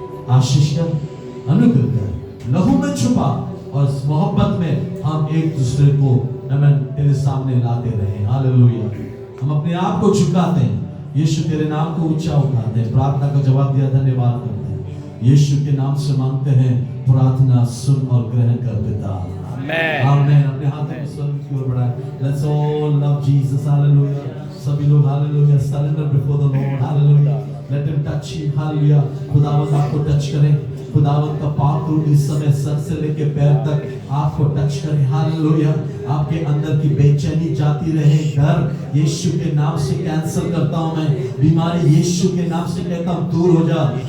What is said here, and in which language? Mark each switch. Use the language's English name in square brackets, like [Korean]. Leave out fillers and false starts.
[Hindi] आशीष कर, अनुग्रह कर, लहू में छुपा और इस मोहब्बत में हम एक दूसरे को तेरे सामने लाते रहे। हालेलुया। हम अपने आप को झुकाते हैं, यीशु तेरे नाम को ऊंचा उठाते हैं, प्रार्थना का जवाब दिया, धन्यवाद करते हैं। यीशु के नाम से मांगते हैं, प्रार्थना सुन और ग्रहण कर पिता। आमीन। अपने हाथों को स्वर्ग की ओर बढ़ाएं। [English] Let's all love Jesus. Hallelujah. [Hindi] सभी लोग hallelujah [English] surrender before the Lord. Hallelujah. Let him touch you. Hallelujah. [Hindi] खुदावंद आपको टच करें। खुदावंद का पाक रूप इस समय सर से लेके पैर तक आपको टच करे। हालेलुया। आपके अंदर की बेचैनी जाती रहे, डर यीशु के नाम से कैंसिल करता हूं मैं, बीमारी यीशु के नाम से कहता हूं दूर हो जा।